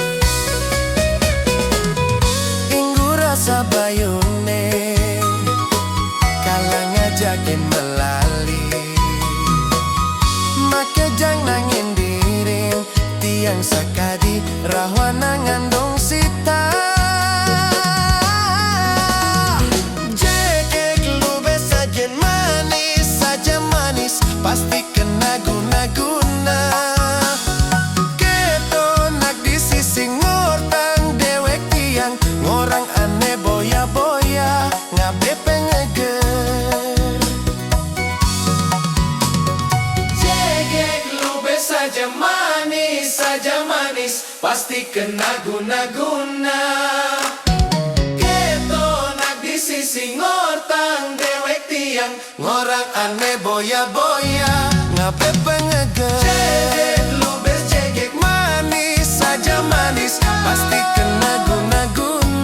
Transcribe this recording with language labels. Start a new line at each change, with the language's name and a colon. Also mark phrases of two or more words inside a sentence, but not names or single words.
Balinese: inggu rasa bayune ngajakin melali maka jang nangin diring tiang sakadi rahwana ngandong sita jekek lubes sajen manis
Indonesian: saja manis pasti kena guna-guna
Balinese: keto nak di sisi ngortang dewek tiang ngorang aneh boya-boya ngabe pengeger
Indonesian: saja manis pasti kena guna-guna
Balinese: keto nak di sisi ngortang dewek tiang ngorang aneh boya-boya ngabe pengeger jegek lubes jegek manis
Indonesian: saja manis pasti kena guna-guna